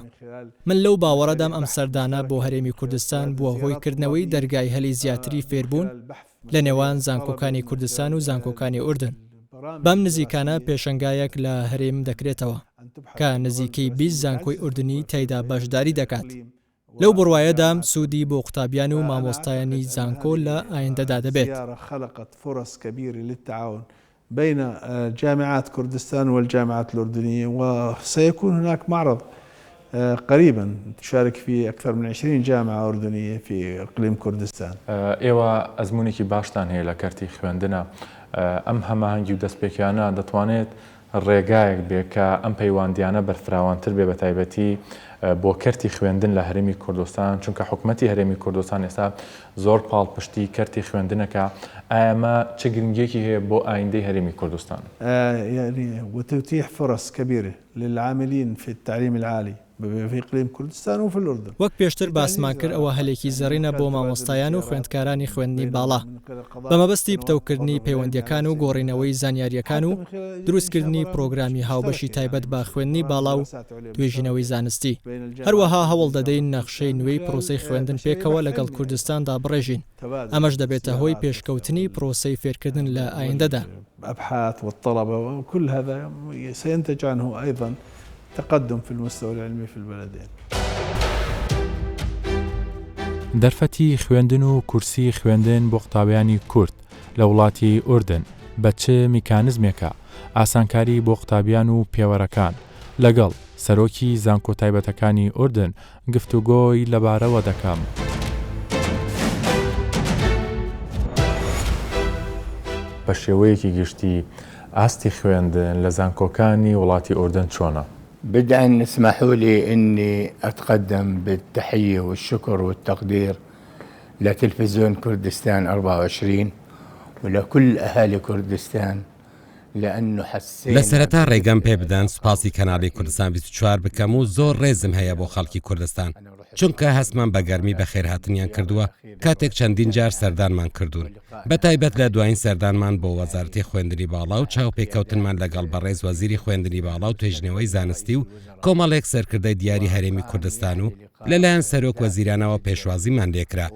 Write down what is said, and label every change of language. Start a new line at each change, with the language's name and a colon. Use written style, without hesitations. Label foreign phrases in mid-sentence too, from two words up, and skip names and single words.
Central Kurdish: من لەو باوەڕەدام ئەم سەردانە بۆ هەرێمی کوردستان بووە هۆی کردنەوەی دەرگای هەلی زیاتری فێربوون لە نێوان زانکۆکانی کوردستان و زانکۆکانی ئوردن. بەم نزیکانە پێشەنگایەک لە هەرێم دەکرێتەوە کە نزیکەی 20 زانکۆی ئوردنی تایدا بەشداری دەکات. لەو بڕوایەدام سوودی بۆ قوتابیان و مامۆستایانی زانکۆ لە ئایندەدا دەبێت.
Arabic: خلقت فرص كبيرة للتعاون بين جامعات كردستان والجامعات الأردنية، وسيكون هناك معرض قريبا تشارك فيه أكثر من 20 جامعة أردنية في إقليم كردستان.
Central Kurdish: ئێوە ئەزمونێکی باشتان هەیە لە کەرتی خوێندنە. ئەم هەماهەنگی و دەستپێکیانە دەتوانێت ڕێگایەک بێ کە ئەم پەیوەندیانە بەرفراوانتر بێ بە تایبەتی بۆ کەرتی خوێندن لە هەرێمی کوردستان، چونکە حکوومەتی هەرێمی کوردستان ئێستا زۆر پاڵپشتی کەرتی خوێندنەکە. ئەمە چه گرنگیەکی هەیە بۆ ئایندەی هەرێمی کوردستان؟
Arabic: يعني وتتيح فرص كبيرة للعاملين في التعليم العالي في إقليم كردستان وفي الأردن.
Central Kurdish: وەک پێشتر باسمان کرد ئەوە هەلێکی زەڕینە بۆ مامۆستایان و خوێندکارانی خوێندنی باڵا بەمەبەستی پتەوکردنی پەیوەندیەکان و گۆڕینەوەی زانیاریەکان و دروستکردنی پرۆگرامی هاوبەشی تایبەت بە خوێندنی باڵا و توێژینەوەی زانستی. هەروەها هەوڵ دەدەین نەخشەی نوێی پرۆسەی خوێندن پێکەوە لەگەڵ کوردستاندا بڕێژین. ئەمەش دەبێتە هۆی پێشکەوتنی پرۆسەی فێرکردن لە ئایندەدا.
Arabic: أبحاث والطلبة وكل هذا سينتج عنه أيضا تقدم في المستوى العلمي في البلدين.
Central Kurdish: دەرفەتی خوێندن و کورسی خوێندن بۆ قوتابیانی کورد لە وڵاتی ئوردن بە چ میکانزمێکە ئاسانکاری بۆ قوتابیان و پێوەرەکان لەگەڵ سەرۆکی زانکۆ تایبەتەکانی ئوردن گفتوگۆی لەبارەوە دەکەم. بە شێوەیەکی گشتی ئاستی خوێندن لە زانکۆکانی وڵاتی ئوردن چۆنە؟
Arabic: بدءا اسمحوا لي أني أتقدم بالتحية والشكر والتقدير لتلفزيون كردستان 24 ولكل أهالي كردستان لأنه حسينا.
Central Kurdish: لە سەرەتا ڕێگەم پێ بدەن سوپاسی کەناڵی کوردستان 24 بکەم و زۆر ڕێزم هەیە بۆ خەڵکی کوردستان، چونکە هەستمان بە گەرمی بە خێرهاتنیان کردووە کاتێک چەندین جار سەردانمان کردوون. بە تایبەت لە دوایین سەردانمان بۆ وەزارەتی خوێندنی باڵا و چاوپێکەوتنمان لەگەڵ بەڕێز وەزیری خوێندنی باڵا و توێژنەوەی زانستی و کۆمەڵێک سەرکردەی دیاری هەرێمی کوردستان و لەلایەن سەرۆک وەزیرانەوە پێشوازیمان لێکرا.